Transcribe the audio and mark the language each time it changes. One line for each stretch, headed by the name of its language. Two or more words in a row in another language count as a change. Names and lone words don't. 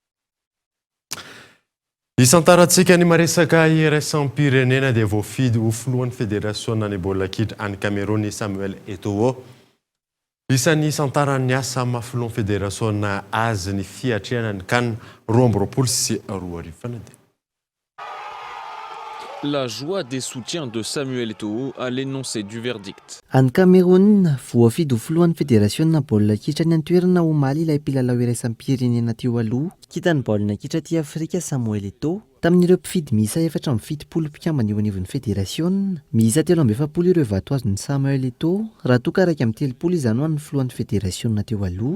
Malagasy: Isantarantsika ny maresaka iraisam-pirenena dia voafidy ho filohan'ny federasiona ny baolina kitra any Cameroun Samuel Eto'o. Isan'ny isantaran'ny asa mafilohan'ny federasiona azy ny fiatrehana ny CAN 2020 sy 2022.
French: La joie des soutiens de Samuel Eto'o à l'énoncé du verdict.
Malagasy: Any Cameroun voafidy ho filohan'ny federasiona baolina kitra ny antoerana omaly ilay mpilalao iraisam-pirenena teo aloha kitany baolina kitra ty Afrika Samuel Eto'o tamin'ireo mpifidy miisa 470 mpikambana eo anivon'ny federasiona miisa 370 ireo vato azon'ny Samuel Eto'o raha toa karaka amin'ny 30 izany ho an'ny filohan'ny federasiona teo aloha.